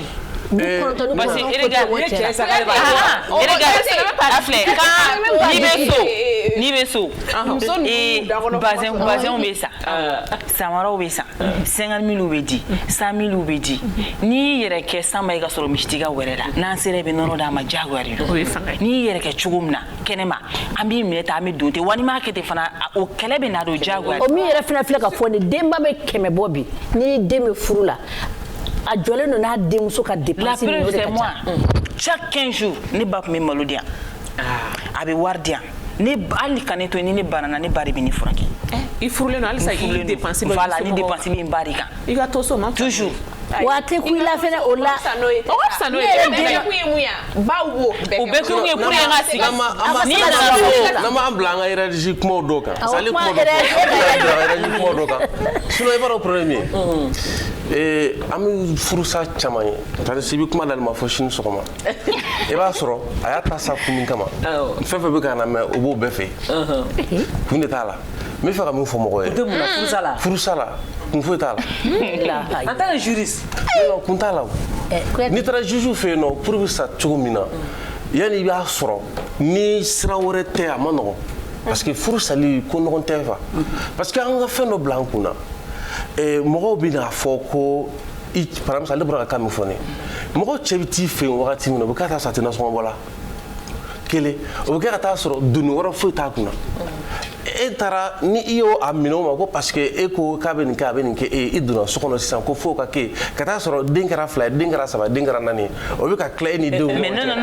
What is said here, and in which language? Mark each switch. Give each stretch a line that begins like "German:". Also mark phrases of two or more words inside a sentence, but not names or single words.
French: parce que
Bambara: n'i bɛ so bazɛnw bɛ san samaraw bɛ san 50 000 bɛ di 100 000 bɛ di n'i yɛrɛ kɛ sanba i ka sɔrɔ misitiga wɛrɛ la n'an sera bɛ nɔnɔ d'a ma diyagoya de don n'i yɛrɛ kɛ cogo min na kɛnɛma an b'i minɛ tan an bɛ don ten wa n'i m'a kɛ ten fana o kɛlɛ bɛ na don diyagoya. o min yɛrɛ fana filɛ ka fɔ nin denba bɛ 100 bɔ bi n'i den bɛ furu la. a jɔlen don n'a denmuso ka dépense
French: la preuve c'est moi chaque 15 jours
Bambara: ne ba tun bɛ malo di yan a bɛ wari di yan ne hali ka ne to ni ne banana ne ba de bɛ ne furakɛ. i furulen don halisa i dépense bɛ voilà ni dépense bɛ n ba de kan i ka to so ma toujours. wa tɛ ku i la fɛnɛ o la. o ka fisa n'o ye ne kun ye mun ye baw wo o bɛɛ kun ye
French: pour que
Bambara: n ka sigi n'i nana so n'an b'an bila an ka hiérarchie kumaw dɔ kan
French: c'est à dire
Bambara: kumaw dɔ kan sinon i b'a dɔn problème ye an bɛ furusa caman ye
French: c'est-à-dire si
Bambara: bɛ kuma dali ma fɔ sini sɔgɔma i b'a sɔrɔ a y'a ta sa kun min kama fɛn fɛn bɛ ka na mɛ o b'o bɛɛ fɛ kun de t'a la n bɛ fɛ ka min fɔ mɔgɔ ye furusa la kun foyi t'a la
French: en tant que juriste
Bambara: kun t'a la n'i taara juge fɛ yen nɔ
French: pour que
Bambara: sa cogo min na yanni i b'a sɔrɔ ni sira wɛrɛ tɛ a ma nɔgɔn
French: parce que
Bambara: furu sali ko ɲɔgɔn tɛ fa parce que an ka fɛn dɔ bila an kun na mɔgɔw bɛ n'a fɔ ko
French: par exemple
Bambara: ale bɔra ka kan min fɔ ne mɔgɔ cɛ bɛ t'i fɛ yen wagati min na o bɛ k'a ta sa tɛ nasɔngɔ bɔ la kelen o bɛ kɛ ka taa sɔrɔ doni wɛrɛ foyi t'a kun na e taara ni i y'o a minɛ o ma ko
French: parce que
Bambara: e ko k'a bɛ nin kɛ a bɛ nin kɛ i donna so kɔnɔ sisan ko fo ka kɛ ka taa sɔrɔ den kɛra 2 ye den kɛra 3 ye den kɛra 4 ye o bɛ ka tila e ni denw ni